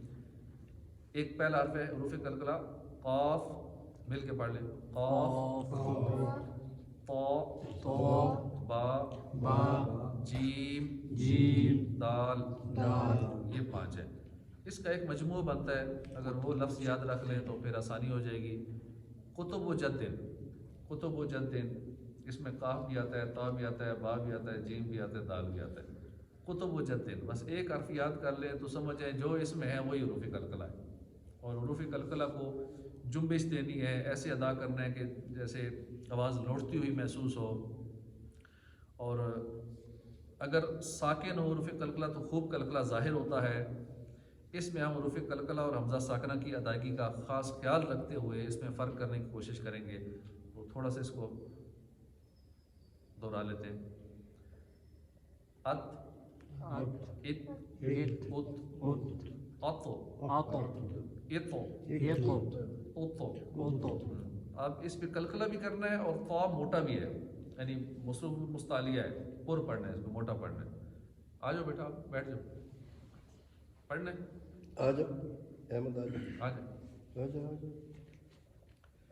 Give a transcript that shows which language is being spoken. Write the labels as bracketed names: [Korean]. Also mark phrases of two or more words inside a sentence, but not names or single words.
[Urdu] ایک پہلا حرف ہے حروف قلقلہ قاف، مل کے پڑھ لیں. قاف، طا، با، جیم، دال. یہ 5 ہے. اس کا ایک مجموعہ بنتا ہے، اگر وہ لفظ یاد رکھ لیں تو پھر آسانی ہو جائے گی. [Arabic] کتب و جدن، کتب و جدن، [Urdu] اس میں قاف بھی آتا ہے، طا بھی آتا ہے، با بھی آتا ہے، جیم بھی آتا ہے، دال بھی آتا ہے. کتب و جدن، بس ایک حرف یاد کر لیں تو سمجھ جائیں جو اس میں ہے وہی حروف قلقلہ ہے. اور حروف قلقلہ کو جنبش دینی ہے، ایسے ادا کرنا ہے کہ جیسے آواز لوٹتی ہوئی محسوس ہو. اور اگر ساکن ہو حروف قلقلہ تو خوب قلقلہ ظاہر ہوتا ہے. اس میں ہم حروف قلقلہ اور حمزہ ساکنہ کی ادائیگی کا خاص خیال رکھتے ہوئے اس میں فرق کرنے کی کوشش کریں گے. تو تھوڑا سا اس کو دہرا لیتے ہیں. [Arabic] ات، ات، ات، اتو، اتو، اتو. [Urdu] اب اس پہ قلقلہ بھی کرنا ہے اور طا موٹا بھی ہے، یعنی مصروف مستعلیہ ہے، پر پڑھنا ہے، اس کو موٹا پڑھنا ہے. آ جاؤ بیٹا، آپ بیٹھ جاؤ پڑھنا ہے. آ جاؤ احمد، آ جاؤ، آ جاؤ. آ جاؤ.